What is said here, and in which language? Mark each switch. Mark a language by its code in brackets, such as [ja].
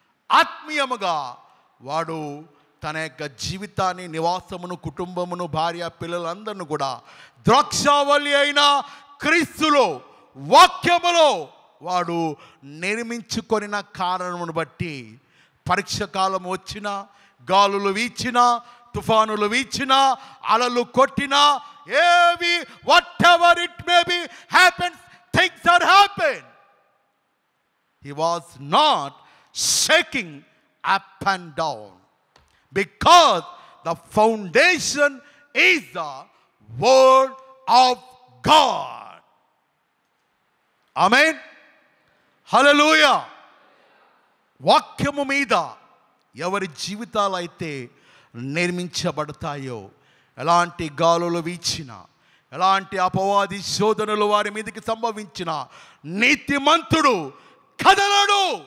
[te] ఆత్మీయముగా వాడు తన యొక్క జీవితాన్ని, నివాసమును, కుటుంబమును, భార్య పిల్లలందరినీ కూడా ద్రాక్షావళి అయిన క్రీస్తులో వాక్యములో వాడు నిర్మించుకొనిన కారణమును బట్టి పరీక్ష కాలం వచ్చినా, గాలులు వీచినా, తుఫానులు వీచినా, అలలు కొట్టినా, ఏవి [en] Whatever it may be happens, things had happened, he was not shaking up and down, because the foundation is the word of God. Amen. Hallelujah. [te] వాక్యము మీద ఎవరి జీవితాలు అయితే నిర్మించబడతాయో, ఎలాంటి గాలులు వీచినా, ఎలాంటి అపవాది శోధనలు వారి మీదకి సంభవించిన, నీతిమంతుడు కదలడు.